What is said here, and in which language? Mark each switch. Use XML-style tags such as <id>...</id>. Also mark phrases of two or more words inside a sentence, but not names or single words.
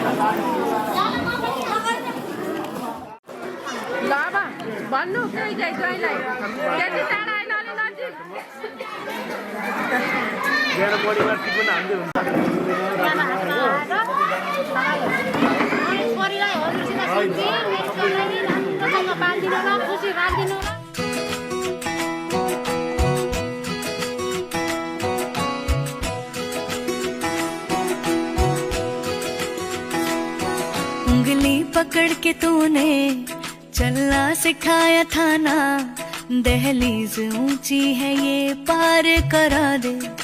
<ne>ल अब भन्नु केही चाहिँ ज्वाइँलाई त्यति टाढा आएन अलि नजिक छोरीलाई हजुरसित सुन्थेँ, मेरो छोरीलाई राम्रोसँग पालिदिनु ल, खुसी राखिदिनु ल।</ne> <hi>उंगली पकड़ के तूने चलना सिखाया था ना, दहलीज ऊंची है ये पार करा दे।</hi>